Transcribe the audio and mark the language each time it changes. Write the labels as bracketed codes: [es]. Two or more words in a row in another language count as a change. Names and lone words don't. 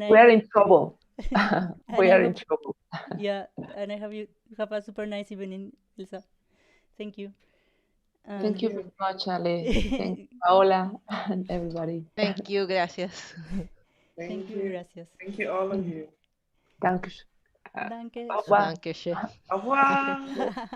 [en] we are in trouble. We are in trouble. Yeah, and I hope you have a super nice evening, Elsa. Thank you. Thank you very much, Ale. Thank you, Paola, and everybody. Thank you, gracias. Thank you, gracias. Thank you, all of you. Danke. Danke. [fr] Au revoir. [de] Danke schön. [fr] Au revoir.